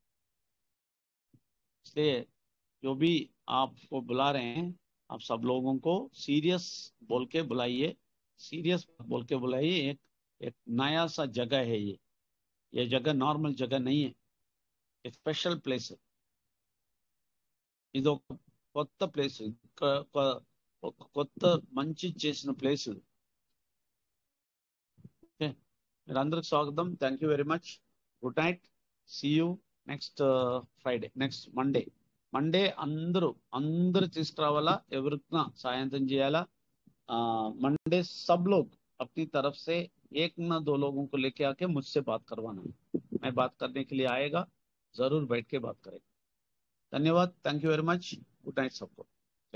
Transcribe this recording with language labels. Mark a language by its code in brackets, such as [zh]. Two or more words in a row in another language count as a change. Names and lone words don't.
[hi] इसलिए जो भी आपको बुला रहे हैं, आप सब लोगों को सीरियस बोल के बुलाइए, सीरियस बोल के बुलाइए। एक नया सा जगह है ये जगह नॉर्मल जगह नहीं है, एक [en] special place [hi] है। [te] ఇది ఒక కొత్త ప్లేస్, ఒక కొత్త మంచి చేసిన ప్లేస్ ఇది. ఓకే, మీరందరికి స్వాగతం. [en] Thank you very much. Good night. See you next Friday, next Monday [te] అందరూ తీసుకురావాలా, ఎవరికైనా సాయంత్రం చేయాలా. [hi] मंडे सब लोग अपनी तरफ से 1 ना 2 लोगों को लेके आके मुझसे बात करवाना, मैं बात करने के लिए आएगा, जरूर बैठ के बात करेंगे. [en] धन्यवाद. Thank you very much. Good night सबको.